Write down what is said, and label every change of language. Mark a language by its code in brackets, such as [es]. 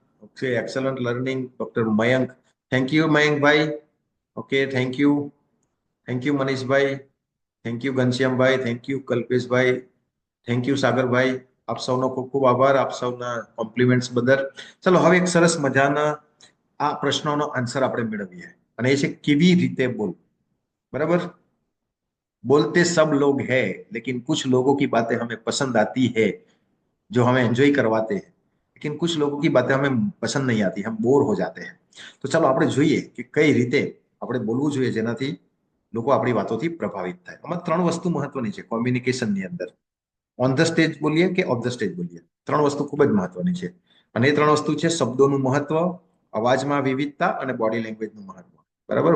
[gu] Okay, excellent learning doctor Mayank. Thank you Mayankbhai. Okay, thank you. Thank you Manishbhai. Thank you Ghanshyambhai. Thank you Kalpeshbhai. Thank you સાગરભાઈ. આપ સૌનો ખૂબ ખૂબ આભાર, આપ સૌના કોમ્પ્લિમેન્ટ્સ બદલ. ચલો હવે એક સરસ મજાના આ પ્રશ્નોનો આન્સર આપણે મેળવીએ, અને એ છે કેવી રીતે બોલવું. [hi] बराबर. बोलते सब लोग हैं लेकिन कुछ लोगों की बातें हमें पसंद आती है, जो हमें एंजॉय करवाते हैं, लेकिन कुछ लोगों की बातें हमें पसंद नहीं आती, हम बोर हो जाते हैं. [gu] તો ચાલો આપણે જોઈએ કે કઈ રીતે આપણે બોલવું જોઈએ જેનાથી લોકો આપણી વાતોથી પ્રભાવિત થાય. આમાં ત્રણ વસ્તુ મહત્વની છે કોમ્યુનિકેશનની અંદર. ઓન ધ સ્ટેજ બોલીએ કે ઓફ ધ સ્ટેજ બોલીએ, ત્રણ વસ્તુ ખૂબ જ મહત્વની છે. અને એ ત્રણ વસ્તુ છે શબ્દોનું મહત્વ, અવાજમાં વિવિધતા અને બોડી લેંગ્વેજનું મહત્વ. બરાબર.